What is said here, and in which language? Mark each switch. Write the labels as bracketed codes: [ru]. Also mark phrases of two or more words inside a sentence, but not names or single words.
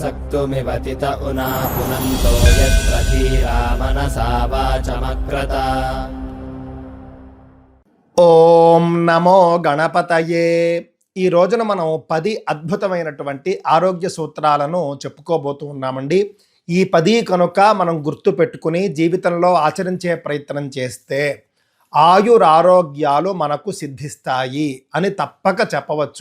[sa] मृत्युमिवतित उना पुनन्तो यत्र धीरा मनसा वाचमक्रत। ఓం నమో గణపతయే. [te] ఈ రోజున మనం 10 అద్భుతమైనటువంటి ఆరోగ్య సూత్రాలను చెప్పుకోబోతూ ఉన్నామండి. ఈ 10 కనుక మనం గుర్తు పెట్టుకుని జీవితంలో ఆచరించే ప్రయత్నం చేస్తే ఆయురారోగ్యాలు మనకు సిద్ధిస్తాయి అని తప్పక చెప్పవచ్చు.